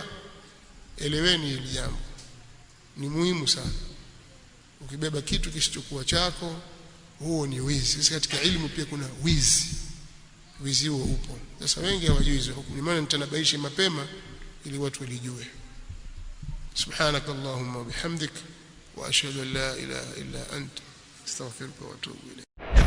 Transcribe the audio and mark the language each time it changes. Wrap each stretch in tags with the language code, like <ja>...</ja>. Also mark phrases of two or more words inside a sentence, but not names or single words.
<sw>Eleweni hili jambo, ni muhimu sana. Ukibeba kitu kisichokuwa chako, huo ni wizi. Sasa katika ilmu pia kuna wizi huo upo. Sasa wengi hawajui hizo hukumu, ni maana nitanabaisha mapema ili watu walijue.</sw> <ar>سبحانك اللهم وبحمدك وأشهد أن لا إله إلا أنت أستغفرك وأتوب إليك.</ar>